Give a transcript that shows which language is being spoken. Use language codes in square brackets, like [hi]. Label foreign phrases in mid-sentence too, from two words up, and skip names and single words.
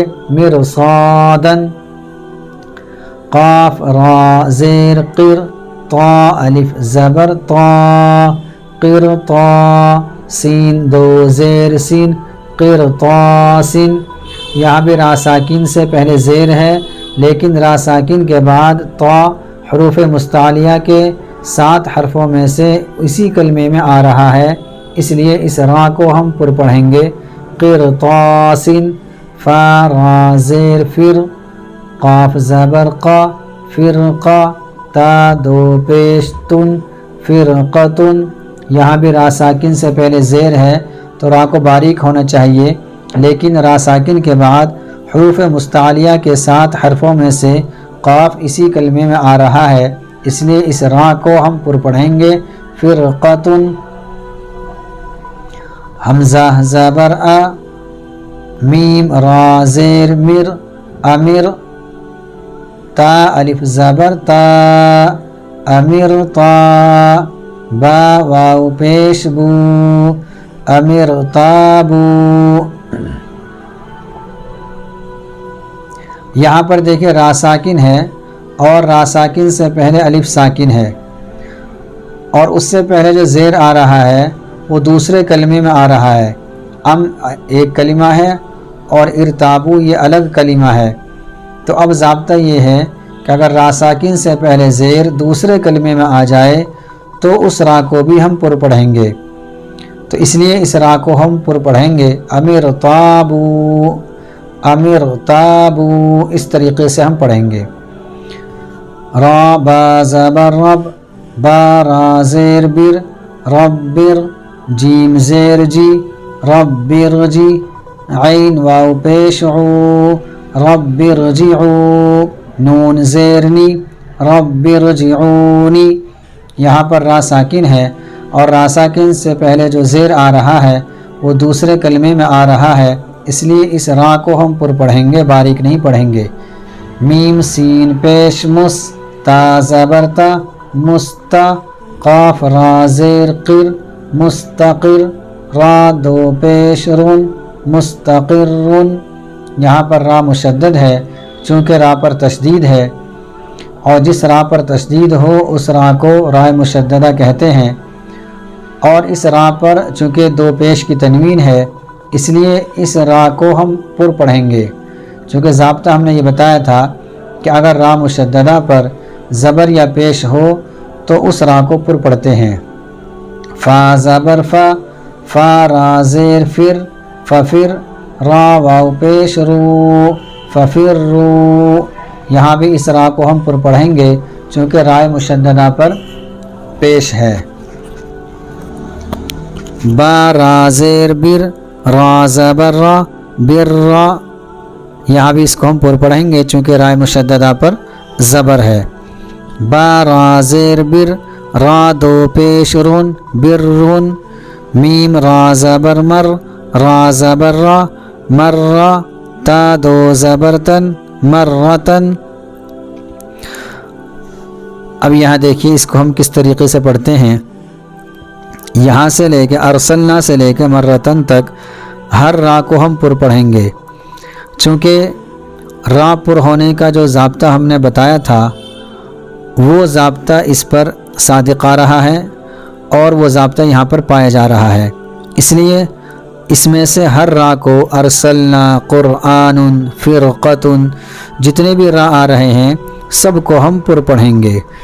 [ur] مرصادن، قاف را زیر قر، طا الف زبر طا قر طا، سین دو زیر سین قر طا سین، یہاں بھی را ساکن سے پہلے زیر ہے، لیکن را ساکن کے بعد طا حروف مستعلیہ کے 7 حرفوں میں سے اسی کلمے میں آ رہا ہے، اس لیے اس را کو ہم پر پڑھیں گے۔ قر طا سین، فا را زیر فر، قاف زبر قا فرقا، تا دو پیش تن فرقتن، یہاں بھی را ساکن سے پہلے زیر ہے تو را کو باریک ہونا چاہیے، لیکن را ساکن کے بعد حروف مستعلیہ کے 7 حرفوں میں سے قاف اسی کلمے میں آ رہا ہے، اس لیے اس را کو ہم پر پڑھیں گے۔ فرقتن، حمزہ زبر آ، میم را زیر مر امر، تا الف زبر تا امر تا، با واو پیش بو امر تابو، یہاں پر دیکھیں را ساکن ہے اور را ساکن سے پہلے الف ساکن ہے، اور اس سے پہلے جو زیر آ رہا ہے وہ دوسرے کلمے میں آ رہا ہے۔ ایک کلمہ ہے اور ارتابو یہ الگ کلمہ ہے، تو اب ضابطہ یہ ہے کہ اگر را ساکن سے پہلے زیر دوسرے کلمے میں آ جائے تو اس را کو بھی ہم پر پڑھیں گے، تو اس لیے اس را کو ہم پر پڑھیں گے۔ امر تابو امر تابو، اس طریقے سے ہم پڑھیں گے۔ را با زبر رب، با را زیر بر ربر، جیم زیر جی ربر جی، عین واو پیش عو [ar] رب ارجعو، [ur] نون زیرنی [ar] رب ارجعونی، [ur] یہاں پر را ساکن ہے اور را ساکن سے پہلے جو زیر آ رہا ہے وہ دوسرے کلمے میں آ رہا ہے، اس لیے اس را کو ہم پر پڑھیں گے، باریک نہیں پڑھیں گے۔ میم سین پیش مس، تا زبر تا، مستا، قاف را زیر قر، مستقر، را دو پیش رن، مستقرن۔ یہاں پر را مشدد ہے چونکہ را پر تشدید ہے، اور جس را پر تشدید ہو اس را کو را مشددہ کہتے ہیں، اور اس را پر چونکہ دو پیش کی تنوین ہے اس لیے اس را کو ہم پر پڑھیں گے۔ چونکہ ضابطہ ہم نے یہ بتایا تھا کہ اگر را مشددہ پر زبر یا پیش ہو تو اس را کو پر پڑھتے ہیں۔ فا زبر فا، فا را زیر فر، ففر، را واو پیش رو، ففر رو۔ یہاں بھی اس را کو ہم پر پڑھیں گے چونکہ را مشددہ پر پیش ہے۔ با را زیر بر، را زبر را، بر را۔ یہاں بھی اس کو ہم پر پڑھیں گے چونکہ را مشددہ پر زبر ہے۔ با را زیر بر، را دو پیش رن، بر رن۔ میم را زبر مر، را زبر را، مر را، تا دو زبر تن، مرتن۔ اب یہاں دیکھیے اس کو ہم کس طریقے سے پڑھتے ہیں۔ یہاں سے لے کے ارسلنا سے لے کے مرتن تک ہر را کو ہم پر پڑھیں گے، چونکہ را پر ہونے کا جو ضابطہ ہم نے بتایا تھا وہ ضابطہ اس پر صادق آ رہا ہے اور وہ ضابطہ یہاں پر پایا جا رہا ہے، اس لیے اس میں سے ہر را کو ارسلنا، قرآن، فرقۃ، جتنے بھی را آ رہے ہیں سب کو ہم پر پڑھیں گے۔